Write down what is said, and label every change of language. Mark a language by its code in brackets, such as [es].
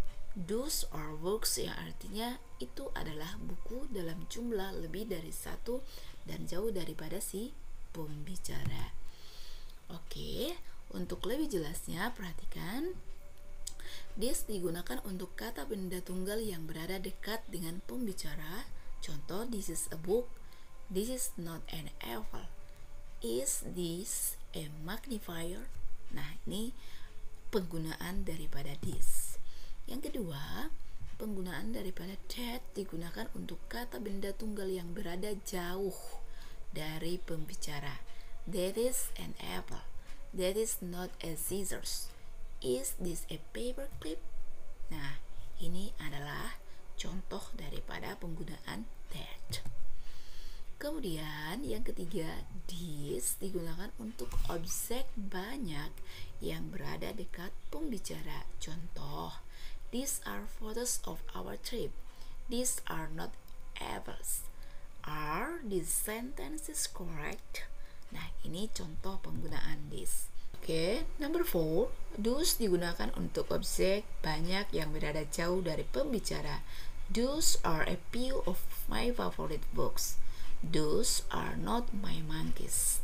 [en] Those are books [id] yang artinya itu adalah buku dalam jumlah lebih dari satu dan jauh daripada si pembicara. Oke, untuk lebih jelasnya perhatikan, this digunakan untuk kata benda tunggal yang berada dekat dengan pembicara. Contoh, [en] this is a book, this is not an apple, is this a magnifier. [id] Nah, ini penggunaan daripada this. Yang kedua, penggunaan daripada that digunakan untuk kata benda tunggal yang berada jauh dari pembicara. [en] That is an apple. That is not a scissors. Is this a paper clip? [id] Nah, ini adalah contoh daripada penggunaan that. Kemudian yang ketiga, this digunakan untuk objek banyak yang berada dekat pembicara. Contoh, [en] these are photos of our trip. These are not apples. Are these sentences correct? [id] Nah, ini contoh penggunaan this. Oke, number 4, those digunakan untuk objek banyak yang berada jauh dari pembicara. [en] Those are a few of my favorite books. Those are not my monkeys.